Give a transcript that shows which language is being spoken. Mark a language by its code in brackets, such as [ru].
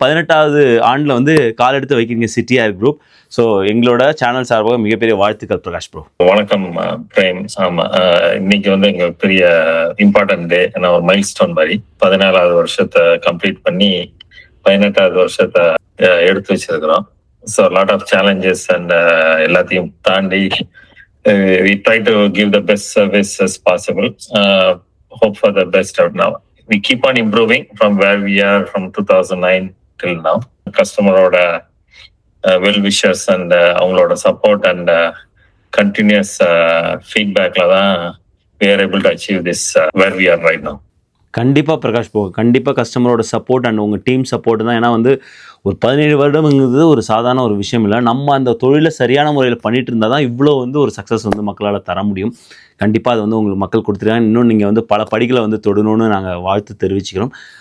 [ta] 18வது ஆண்டில் வந்து கால் எடுத்து வைக்கிறீங்க சிட்டியார் குரூப். ஸோ எங்களோட சேனல் சார்பாக மிகப்பெரிய வாழ்த்துக்கள் பிரகாஷ் ப்ரோ. வணக்கம் பிரேம். ஆமா, இன்னைக்கு வந்து எங்களுக்கு பெரிய இம்பார்ட்டன்ட் டே. ஏன்னா ஒரு மைல் ஸ்டோன் மாதிரி 17வது வருஷத்தை கம்ப்ளீட் பண்ணி 18வது வருஷத்தை எடுத்து வச்சிருக்கிறோம். So lot of challenges and எல்லாத்தையும் தாண்டி [en] we try to give the best service as possible. Hope for the best out now. We keep on improving from where we are from 2009 till now. Customer oda well wishers and avangaloda support and continuous feedback la da we are able to achieve this where we are right now. [ta] கண்டிப்பாக Prakash bro, கண்டிப்பாக கஸ்டமரோட support and உங்கள் team support தான். ஏன்னா வந்து ஒரு 17 வருடம்ங்கிறது ஒரு சாதாரண ஒரு விஷயம் இல்லை. நம்ம அந்த தொழிலை சரியான முறையில் பண்ணிட்டு இருந்தால் தான் இவ்வளோ வந்து ஒரு சக்ஸஸ் வந்து மக்களால் தர முடியும். கண்டிப்பாக அது வந்து உங்களுக்கு மக்கள் கொடுத்துருக்காங்க. இன்னும் நீங்கள் வந்து பல படிகளை வந்து தொடணும்னு நாங்கள் வாழ்த்து தெரிவிச்சுக்கிறோம்.